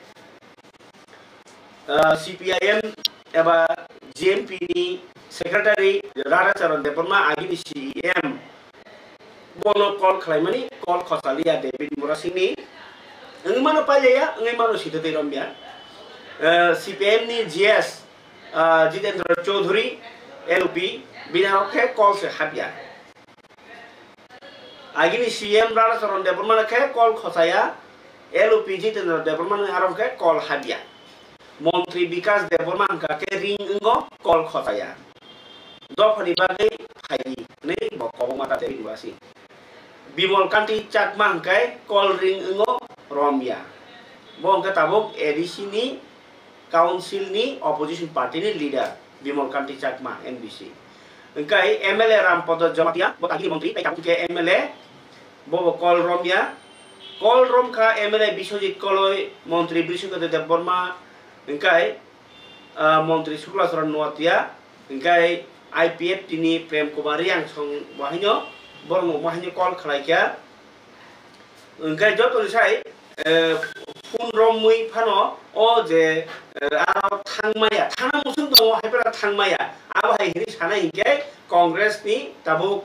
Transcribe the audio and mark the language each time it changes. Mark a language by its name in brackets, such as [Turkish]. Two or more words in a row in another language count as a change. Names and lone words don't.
[Kok Borok] सीपीआईएम एबा जीएमपी नि सेक्रेटारि राधाचरण देवबर्मा आगिनि सीएम बोनो कल खालायमानि कल खसालिया डेभिड मुरासिंनि ओंमानो पाइलाया ओंमानो सिथते रम्या सीपीएम नि जीएस जितेंद्र चौधरी एलपी बिनारखे कल से हाबिया आगिनि सीएम राधाचरण देवबर्मा के कल खसाया एलपी जितेंद्र देवबर्मा आरखे कल हाबिया मंत्री विकास देवबर्मा के रिंग इंगो कल खसाया दफानि बागै फाइनि नै बकबो माता देरि वासी बिमल कान्ति चाकमा हंकाय कल रिंग इंगो रमिया बंका ताबक एडीसी नि काउंसिल नि [English] opposition party [Kok Borok] नि लीडर बिमल कान्ति चाकमा एनबीसी हंकाय एमएलए रामपद जमातिया बतागि मंत्री ताकि के एमएलए बो कल रमिया कल रमखा एमएलए विश्वजित कलय मंत्री विश्वजित देवबर्मा हंकाय मंत्री शुक्लाचरण नोआतिया हंकाय आईपीएफ तिनी प्रेम कुमारी आं सं बाहिनो बरमो बाहिनो कल खालायखा ओंखाय जतनिसाय फुन रमै फानो अ जे आरो थांमाया थाना मुसुं दङ हायफोरा थांमाया आबाहाय हिनि सानाय हिंके कांग्रेसनि ताबु